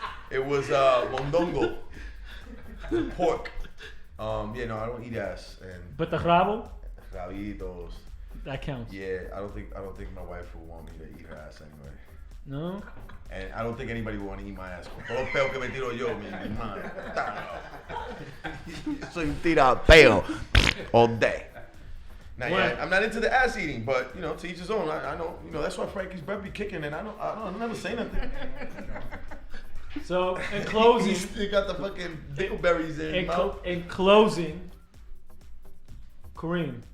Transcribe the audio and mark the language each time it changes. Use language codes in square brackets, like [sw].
[en] It was mondongo, pork. Yeah, no, I don't eat ass. And But the rabo, rabitos. that counts. Yeah, I don't think my wife would want me to eat her ass anyway. No? And I don't think anybody would want to eat my ass. [es] Con todo el peo que me tiro yo, mi hermano. Soy un tira peo [en] all day. Now, yeah, I'm not into the ass eating, but you know, to each his own. I know, you know, that's why Frankie's breath be kicking, and I'm never say nothing. So, in closing, He got the fucking dingleberries in his mouth. in closing, Kareem,